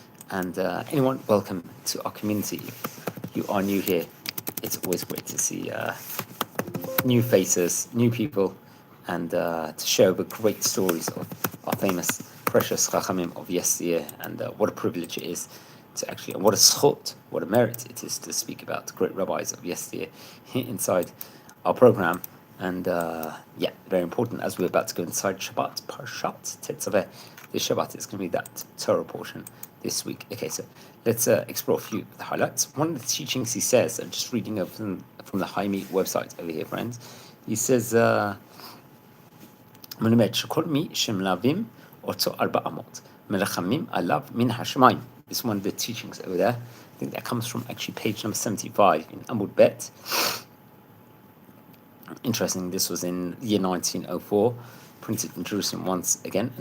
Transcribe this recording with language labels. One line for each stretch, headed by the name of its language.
English: And anyone, welcome to our community. If you are new here, it's always great to see new faces, new people, and to share the great stories of our famous, precious Chachamim of yesteryear, and what a privilege it is to actually, and what a schot, what a merit it is to speak about the great rabbis of yesteryear here inside our program. And very important as we're about to go inside Shabbat, Parshat Tetzaveh. This Shabbat is going to be that Torah portion this week. Okay, so let's explore a few of the highlights. One of the teachings he says, I'm just reading over from the Haimi website over here, friends. He says,
Hebrew: מלמד שכל מי שמלווים אותו 400 מלחמים עליו מן השמיים.
English: This is one of the teachings over there. I think that comes from actually page number 75 in Amud Bet. Interesting, this was in the year 1904, printed in Jerusalem once again.